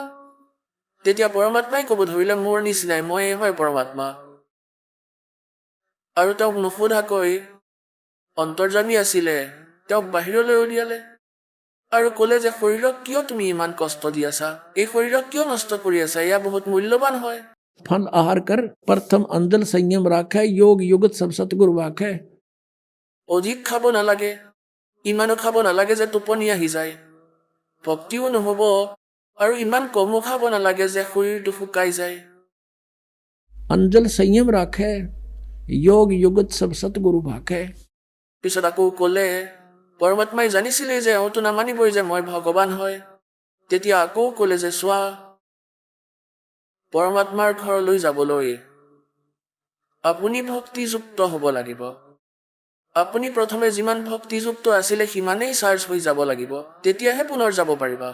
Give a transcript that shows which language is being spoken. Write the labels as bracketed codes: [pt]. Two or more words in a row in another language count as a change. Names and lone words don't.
[as] তেতিয়া পৰমাত্মাই ক'ব ধৰিলে, মোৰ নিচিনাই, ময়েই হয় পৰমাত্মা। আৰু তেওঁক নুসুধাকৈ অন্তৰ্যামী আছিলে, তেওঁক বাহিৰলৈ উলিয়ালে আৰু ক'লে যে শৰীৰক কিয় তুমি ইমান কষ্ট দি আছা? এই শৰীৰক কিয় নষ্ট কৰি আছা? এয়া বহুত মূল্যৱান হয়। [hi] फन आहार कर प्रथम अंजल संयम राखे, योग युगत सब सतगुरु वाखे। [as] অধিক খাব নালাগে, ইমানো খাব নালাগে যে টোপনি আহি যায়, ভক্তিও নহ'ব, আৰু ইমান কমো খাব নালাগে যে শৰীৰটো শুকাই যায়। [hi] अंजल संयम राखे, योग युगत सब सतगुरु भाखे। [as] পিছত আকৌ ক'লে, পৰমাত্মাই জানিছিলে যে এওঁতো নামানিবই যে মই ভগৱান হয়। তেতিয়া আকৌ ক'লে যে চোৱা, পৰমাত্মাৰ ঘৰলৈ যাবলৈ আপুনি ভক্তিযুক্ত হ'ব লাগিব। আপুনি প্ৰথমে যিমান ভক্তিযুক্ত আছিলে সিমানেই চাৰ্জ হৈ যাব লাগিব, তেতিয়াহে পুনৰ যাব পাৰিবা।